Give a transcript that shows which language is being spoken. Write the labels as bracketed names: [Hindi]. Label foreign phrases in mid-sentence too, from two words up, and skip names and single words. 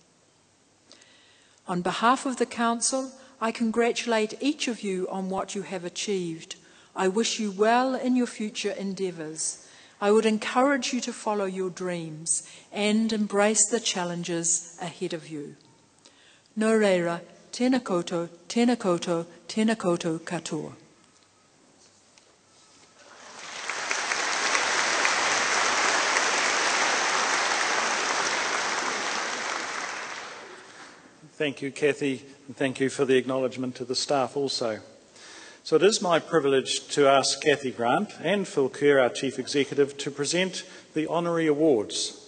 [English] On behalf of the Council, I congratulate each of you on what you have achieved. I wish you well in your future endeavours. I would encourage you to follow your dreams and embrace the challenges ahead of you. [Māori] Nō reira, tēnā koutou, tēnā koutou, tēnā koutou katoa. [English] Thank you, Kathy, and thank you for the acknowledgement to the staff also. So it is my privilege to ask Kathy Grant and Phil Kerr, our Chief Executive, to present the honorary awards.